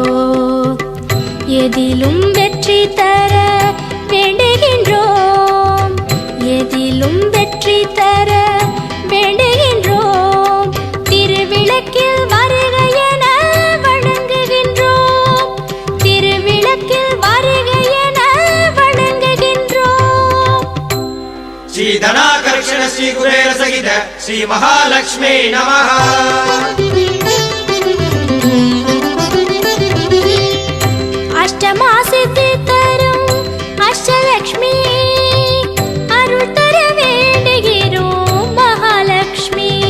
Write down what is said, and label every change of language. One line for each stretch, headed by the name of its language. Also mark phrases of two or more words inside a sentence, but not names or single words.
Tamil: எதிலும் வெற்றி தர வேண்டுகின்றோம், எதிலும் வெற்றி தர வேண்டுகின்றோம். திருவிளக்கில் வருக என வணங்குகின்றோம், திருவிளக்கில் வருக என வணங்குகின்றோம்.
Sanskrit: श्री धनाकर्षण श्री कुबेर सहित श्री महालक्ष्मी नमः.
Tamil: அஷ்டமா சித்தி தரும் அஷ்டலக்ஷ்மி அருள் தர வேண்டுகிறோம் மகாலட்சுமி.